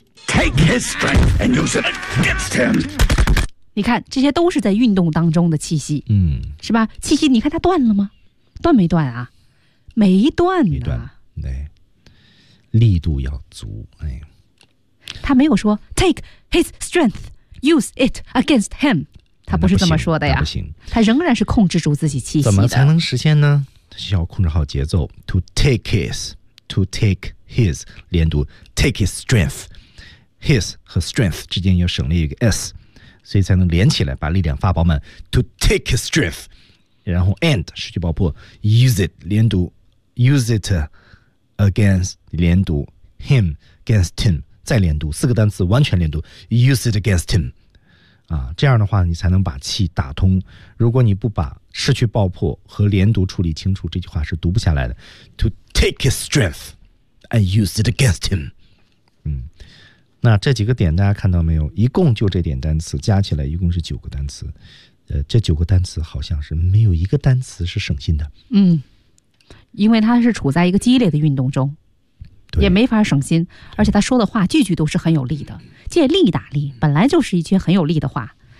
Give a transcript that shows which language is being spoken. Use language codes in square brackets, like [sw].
[en] ，take his strength and use it against him。 [zh] 你看，这些都是在运动当中的气息，是吧？气息，你看它断了吗？断没断啊？没断呢。没断，对，力度要足，哎。他没有说 [en] take his strength use it against him。他 [zh] 不是这么说的呀，不行，他仍然是控制住自己气息的。怎么才能实现呢？需要控制好节奏。 [en] To take his, to take his， [zh] 连读 [en] take his strength， [zh] his 和 strength 之间要省略一个 s， 所以才能连起来，把力量发饱满。 [en] To take his strength， [zh] 然后 [en] and 失去爆破 use it， 连读 use it against， 连读 him against him， [zh] 再连读四个单词完全连读 [en] use it against him。 [zh] 啊，这样的话你才能把气打通。如果你不把失去爆破和连读处理清楚，这句话是读不下来的。 [en] To take his strength and use it against him。 [zh] 那这几个点大家看到没有？一共就这点单词加起来一共是9个单词。这9个单词好像是没有一个单词是省心的。因为他是处在一个激烈的运动中。也没法省心，而且他说的话句句都是很有力的，借力打力本来就是一句很有力的话。